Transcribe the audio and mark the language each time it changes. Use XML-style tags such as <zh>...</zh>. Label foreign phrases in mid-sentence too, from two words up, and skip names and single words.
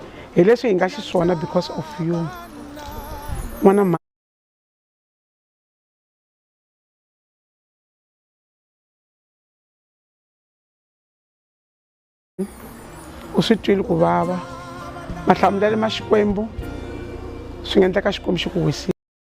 <ts>hi leswi hi nga xiswona because of you n'wana u swi twile ku vava mahlamulelo ma Xikwembu swi nga endleka Xikwembu xi ku wisile.</ts>